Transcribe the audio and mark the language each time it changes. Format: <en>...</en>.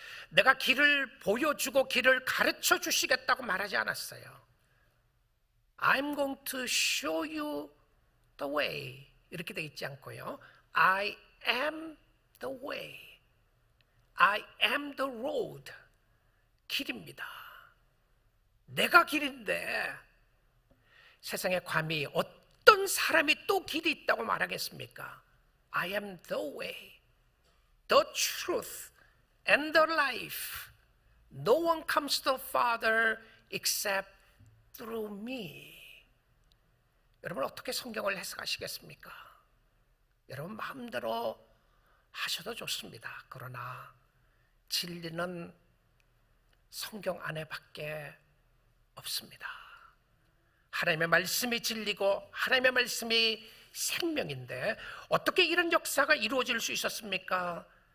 <ko>내가 길을 보여주고 길을 가르쳐 주시겠다고 말하지 않았어요.</ko> <en>I'm going to show you the way</en> <ko>이렇게 돼 있지 않고요.</ko> <en>I am the way. I am the road.</en> <ko>길입니다. 내가 길인데 세상에 감히 어떤 사람이 또 길이 있다고 말하겠습니까?</ko> <en>I am the way, the truth and the life. No one comes to the Father except through me.</en> <ko>여러분 어떻게 성경을 해석하시겠습니까? 여러분 마음대로 하셔도 좋습니다. 그러나 진리는 성경 안에밖에 없습니다. 하나님의 말씀이 진리고 하나님의 말씀이 생명인데 어떻게 이런 역사가 이루어질 수 있었습니까?</ko>